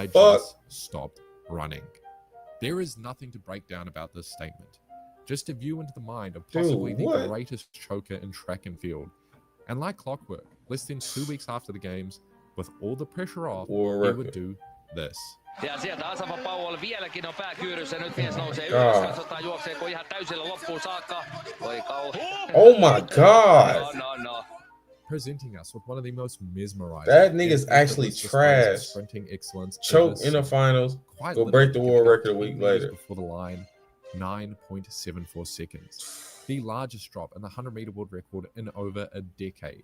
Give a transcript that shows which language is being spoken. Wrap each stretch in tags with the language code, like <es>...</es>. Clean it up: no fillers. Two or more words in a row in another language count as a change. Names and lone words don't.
<en>I fuck? just stopped running. There is nothing to break down about this statement. Just a view into the mind of possibly the greatest choker in track and field. And like clockwork, less than 2 weeks after the games, with all the pressure off, he would do this.</en> <fi>Ja sieltä Asafa Powell vieläkin on pääkyyryssä. Nyt mies nousee ylös. Katsotaan juokseeko ihan täysillä loppuun saakka. Voi kauhean.</fi> <en>Oh my god. No. Presenting us with one of the most mesmerizing. That nigga's actually trash. Sprinting excellence. Choke in the finals. Go break the world record a week later. Before the line, 9.74 seconds. The largest drop in the 100-meter world record in over a decade.</en>